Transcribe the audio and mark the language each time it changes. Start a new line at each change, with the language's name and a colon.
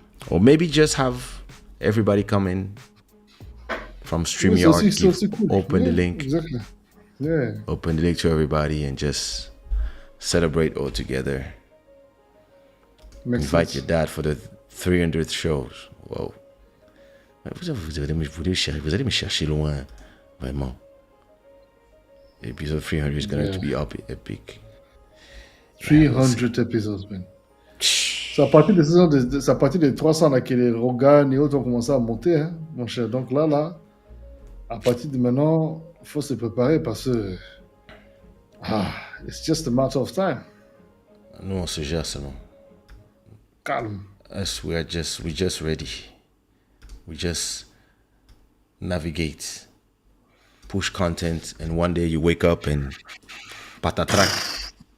English: Or maybe just have everybody come in from StreamYard, open the link. Exactly. Yeah. Open the link to everybody and just celebrate all together. Invite your dad for the 300th shows. Wow.
French: Vous allez me chercher loin. Vraiment.
English: Episode 300 is going to be epic. 300 episodes, man.
French: C'est à partir c'est à partir des 300 là que les Rogan et autres ont commencé à monter, hein, mon cher. Donc là, à partir de maintenant, il faut se préparer parce que
English: it's just a matter of time.
French: Nous, on se gère seulement. Calme.
English: Us, we're just ready. We just navigate, push content, and one day you wake up and patatrack.